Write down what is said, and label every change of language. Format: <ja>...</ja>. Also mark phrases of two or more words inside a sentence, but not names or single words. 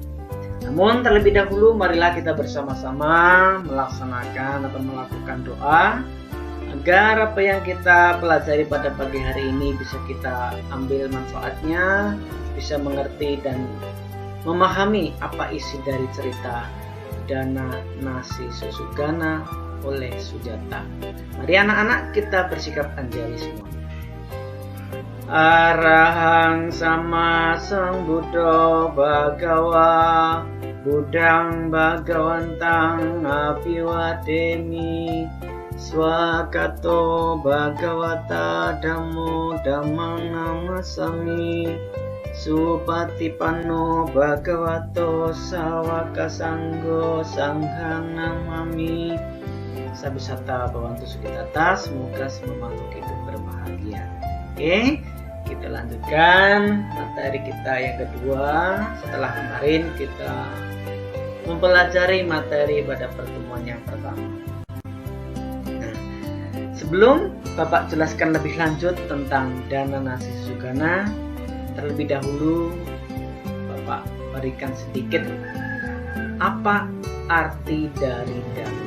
<id>Namun terlebih dahulu marilah kita bersama-sama melaksanakan atau melakukan doa agar apa yang kita pelajari pada pagi hari ini bisa kita ambil manfaatnya, bisa mengerti dan memahami apa isi dari cerita Dana Nasi Susugana oleh Sujata. Mari anak-anak kita bersikap anjali semua.</id> <pi>Arahang sama sang Buddha Bhagawa Buddhang Bhagawantang Apiwademi Swakato Bhagawata Dhammo Dhammang Namasami Supatipanno Bhagavato Sawaka Sanggo Sanghang Namami. Sabisata Bhavantu Sukitata,</pi> <id>semoga semua makhluk hidup berbahagia. Oke, kita lanjutkan materi kita yang kedua setelah kemarin kita mempelajari materi pada pertemuan yang pertama. Nah, sebelum Bapak jelaskan lebih lanjut tentang Dana Nasi Susugana, terlebih dahulu Bapak berikan sedikit apa arti dari dana.</id>